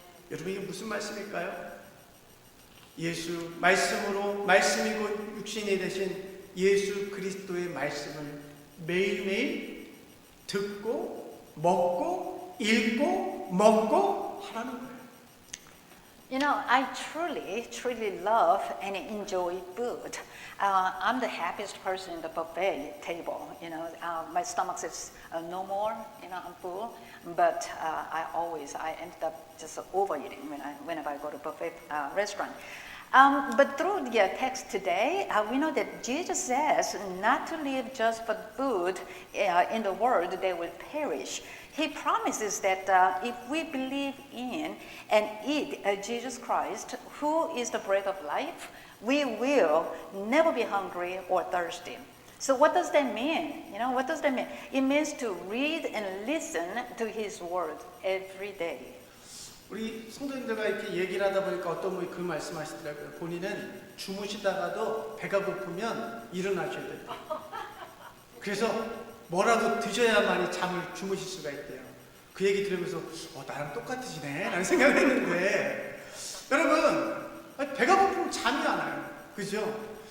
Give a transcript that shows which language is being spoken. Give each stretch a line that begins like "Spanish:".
Korean: 여러분 이게 무슨 말씀일까요? 예수 말씀으로 말씀이고 육신이 되신 예수 그리스도의 말씀을 매일매일 듣고 먹고 읽고 먹고 하라는 거예요.
English: I truly love and enjoy food. I'm the happiest person in the buffet table. My stomach is no more. I'm full, but I end up just overeating whenever I go to buffet restaurant. But through the text today, we know that Jesus says not to live just for food in the world, they will perish. He promises that if we believe in and eat Jesus Christ, who is the bread of life, we will never be hungry or thirsty. So what does that mean? What does that mean? It means to read and listen to His word every day.
Korean: 우리 성도님들과 이렇게 얘기를 하다 보니까 어떤 분이 그 말씀하시더라고요. 본인은 주무시다가도 배가 고프면 일어나셔야 된다. 그래서 뭐라도 드셔야만이 잠을 주무실 수가 있대요. 그 얘기 들으면서 나랑 똑같으시네 라는 생각을 했는데 여러분 배가 고프면 잠이 안 와요. 그죠?